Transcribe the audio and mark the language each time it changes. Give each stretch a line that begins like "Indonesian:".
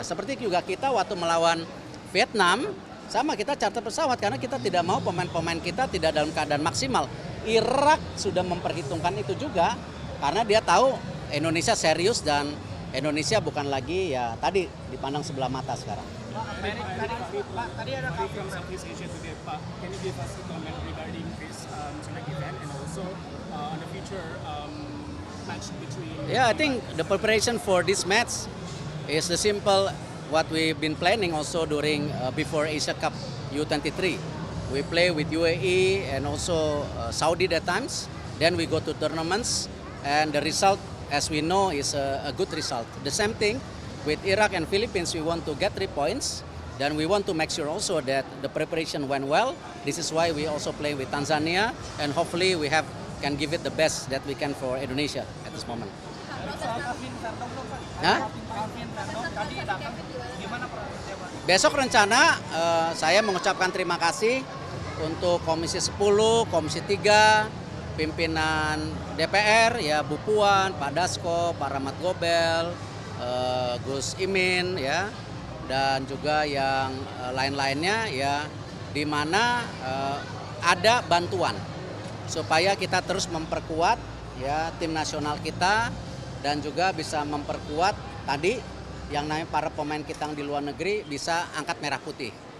Indonesian: Seperti juga kita waktu melawan Vietnam, sama kita charter pesawat karena kita tidak mau pemain-pemain kita tidak dalam keadaan maksimal. Irak sudah memperhitungkan itu juga karena dia tahu Indonesia serius dan Indonesia bukan lagi ya tadi dipandang sebelah mata sekarang.
English: Pak,
Indonesian: tadi ada
English: from Southeast Asia today, Pak. Can you give us a comment regarding this select event and also on the future match between? Yeah, I think the preparation for this match is the simple what we've been planning also during before Asia Cup U23. We play with UAE and also Saudi at times. Then we go to tournaments and the result, as we know, is a good result. The same thing with Iraq and Philippines. We want to get 3 points. Then we want to make sure also that the preparation went well. This is why we also play with Tanzania, and hopefully we can give it the best that we can for Indonesia at this moment. Hah?
Indonesian: Besok rencana saya mengucapkan terima kasih untuk Komisi 10, Komisi 3, pimpinan DPR, ya Bu Puan, Pak Dasko, Pak Rahmat Gobel, Gus Imin, ya, dan juga yang lain-lainnya, ya, di mana ada bantuan supaya kita terus memperkuat ya tim nasional kita dan juga bisa memperkuat tadi yang namanya para pemain kita yang di luar negeri bisa angkat merah putih.